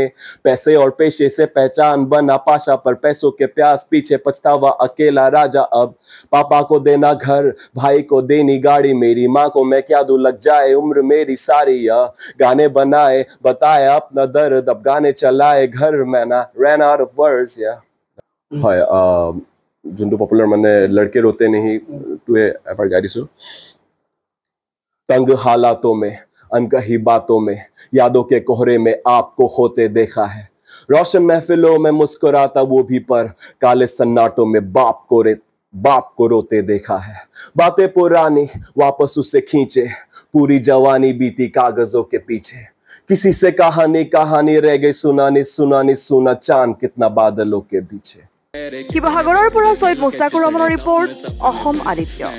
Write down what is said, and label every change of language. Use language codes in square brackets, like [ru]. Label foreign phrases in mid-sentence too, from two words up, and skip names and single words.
[hi] पैसे और पेशे से पहचान बना पाशा, पर पैसों के प्यास पीछे पछतावा अकेला राजा अब। पापा को देना घर, भाई को देनी गाड़ी, मेरी माँ को मैं क्या दूं लग जाए उम्र मेरी सारी। गाने बनाए बताया अपना दर्द, अब गाने चलाए घर में ना [en] ran out of words। [as] হয়, যোনটো পপুলাৰ মানে লড়কে ৰোতে নেহি টোৱে এবাৰ গাই দিছোঁ। [hi] तंग हालातों में अनकही बातों में यादों के कोहरे में आपको होते देखा है, रोशन महफिलों में मुस्कुराता वो भी, पर काले सन्नाटों में बाप को रोते देखा है। बातें पुरानी वापस उसे खींचे, पूरी जवानी बीती कागजों के पीछे, किसी से कहानी रह गई सुनानी सुना चांद कितना बादलों के पीछे। [as] শিৱসাগৰৰ পৰা সৈয়দ মুস্তাকুৰ ৰহমানৰ ৰিপৰ্ট, অসম আদিত্য।